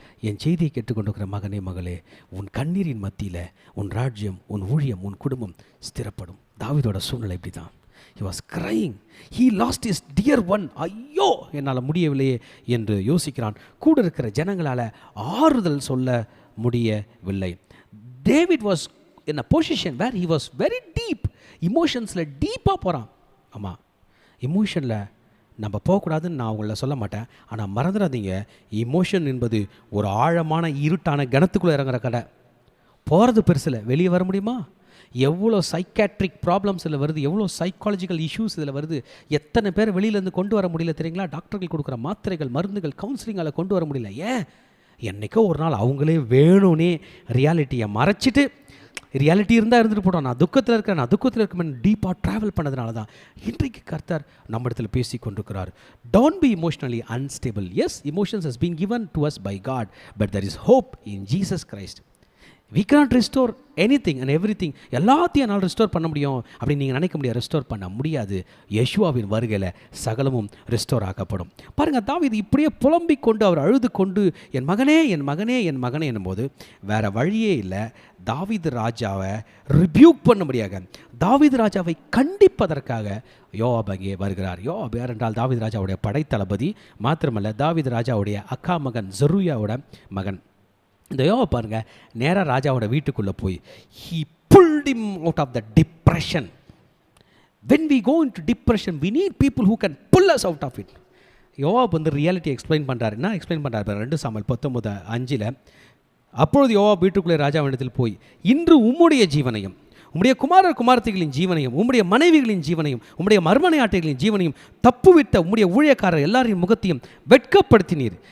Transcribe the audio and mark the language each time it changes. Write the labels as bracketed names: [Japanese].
[Tamil] என் செய்தியை கேட்டுக்கொண்டிருக்கிற மகனே மகளே, உன் கண்ணீரின் மத்தியில் உன் ராஜ்யம், உன் ஊழியம், உன் குடும்பம் ஸ்திரப்படும். தாவீதோட சூழ்நிலை இப்படி தான். [English] He was crying. He lost his dear one. [Tamil] ஐயோ, என்னால் முடியவில்லையே என்று யோசிக்கிறான். கூட இருக்கிற ஜனங்களால் ஆறுதல் சொல்ல முடியவில்லை. [English] David was in a position where he was very deep. [Tamil] இமோஷன்ஸில் டீப்பாக போகிறான். ஆமாம், இமோஷனில் நம்ம போகக்கூடாதுன்னு நான் உங்களை சொல்ல மாட்டேன். ஆனால் மறந்துடாதீங்க, இமோஷன் என்பது ஒரு ஆழமான இருட்டான கணத்துக்குள்ளே இறங்குற கடை. போகிறது பெருசில், வெளியே வர முடியுமா? எவ்வளோ சைக்காட்ரிக் ப்ராப்ளம்ஸ் இதில் வருது, எவ்வளோ சைக்காலஜிக்கல் இஷ்யூஸ் இதில் வருது. எத்தனை பேர் வெளியிலேருந்து கொண்டு வர முடியல தெரியுங்களா? டாக்டர்கள் கொடுக்குற மாத்திரைகள், மருந்துகள், கவுன்சிலிங்கால் கொண்டு வர முடியல. ஏன்? என்றைக்கோ ஒரு நாள் அவங்களே வேணும்னே ரியாலிட்டியை மறைச்சிட்டு, ரியாலிட்டி இருந்தால் இருந்துட்டு போட்டோம், நான் துக்கத்தில் இருக்கிறேன், நான் துக்கத்தில் இருக்கேன், டீப்பாக ட்ராவல் பண்ணதுனால தான் இன்றைக்கு கர்த்தர் நம்ம இடத்துல பேசி கொண்டிருக்கிறார். [English] Don't be emotionally unstable. Yes, emotions has been given to us by God, but there is hope in Jesus Christ. We cannot restore anything and everything. [Tamil] எல்லாத்தையும் என்னால் ரெஸ்டோர் பண்ண முடியும் அப்படின்னு நீங்கள் நினைக்க முடியாது. ரெஸ்டோர் பண்ண முடியாது. யெஷுவாவின் வருகையில் சகலமும் ரெஸ்டோர் ஆக்கப்படும். பாருங்கள், தாவீது இப்படியே புலம்பிக் கொண்டு, அவர் அழுது கொண்டு, என் மகனே என் மகனே என் மகனே என்னும்போது வேறு வழியே இல்லை. தாவீது ராஜாவை ரிபியூக் பண்ணும்படியாக, தாவீது ராஜாவை கண்டிப்பதற்காக யோவாப் அங்கே வருகிறார். யோவாப் யார் என்றால் தாவீது ராஜாவுடைய படைத்தளபதி. மாத்திரமல்ல, தாவீது ராஜாவுடைய அக்கா மகன் ஜெருயாவோட மகன். இந்த யோவாப் பாருங்க, நேராக ராஜாவோட வீட்டுக்குள்ளே போய் [English] he pulled him out of the depression. When we go into depression, we need people who can pull us out of it. [Tamil] யோவாப் வந்து ரியாலிட்டி எக்ஸ்பிளைன் பண்ணுறாரு. என்ன எக்ஸ்பிளைன் பண்ணுறாரு? 2 சாமுவேல் 19:5 அப்பொழுது யோவாப் வீட்டுக்குள்ளே ராஜாவிடத்தில் போய், இன்று உம்முடைய ஜீவனையும், உம்முடைய குமாரர் குமாரத்திகளின் ஜீவனையும், உம்முடைய மனைவிகளின் ஜீவனையும், உம்முடைய மர்மனையாட்டைகளின் ஜீவனையும், தப்புவிட்ட உம்முடைய ஊழியக்காரர் எல்லாரின் முகத்தையும் வெட்கப்படுத்தினீர்.